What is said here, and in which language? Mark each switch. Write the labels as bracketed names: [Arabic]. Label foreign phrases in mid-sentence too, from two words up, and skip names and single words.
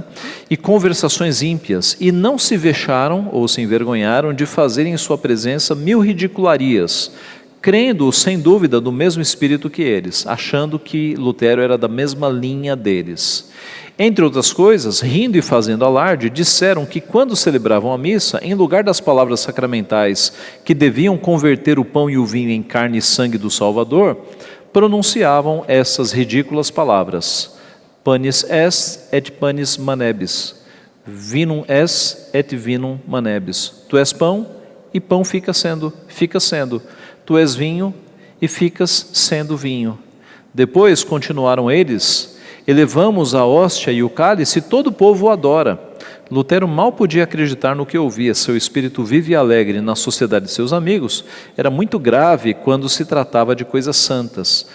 [Portuguese] E conversações ímpias, e não se vexaram ou se envergonharam de fazerem em sua presença 1000 ridicularias, crendo, sem dúvida, do mesmo espírito que eles, achando que Lutero era da mesma linha deles. Entre outras coisas, rindo e fazendo alarde, disseram que quando celebravam a missa, em lugar das palavras sacramentais que deviam converter o pão e o vinho em carne e sangue do Salvador, pronunciavam essas ridículas palavras: [Latin] panis est et panis manebis, vinum est et vinum manebis. [Portuguese] Tu és pão e pão fica sendo. Tu és vinho e ficas sendo vinho. Depois continuaram eles: elevamos a hóstia e o cálice e todo o povo o adora. Lutero mal podia acreditar no que ouvia. Seu espírito vivo e alegre na sociedade de seus amigos era muito grave quando se tratava de coisas santas.